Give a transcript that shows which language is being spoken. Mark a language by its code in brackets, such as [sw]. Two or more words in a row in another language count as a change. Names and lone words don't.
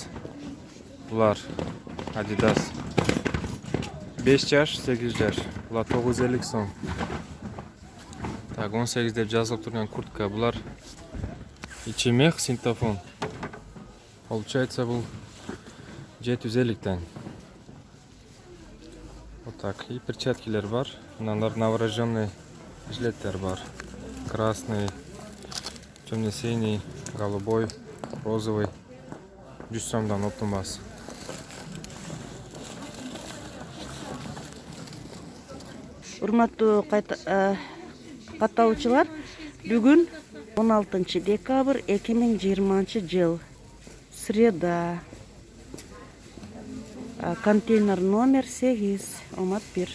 [ky] Булар Adidas. 5 жаш, 8 жаш. Булар 950 сом. Так, 18 деп жазылып турган куртка. Булар ичи [ru] мех, синтофон. [ky] Получается, бул 750тан. [ru] Вот так. И [ky] перчаткилер бар. Мыналар новорожденный жилеттер бар. [ru] Красный, темно-синий, голубой, розовый. [ky] 100 сомдон оптом бас. Урматтуу катталуучулар, бүгүн 16 декабрь 2020 жыл. [ru] Среда. Контейнер номер 8, Омак 1.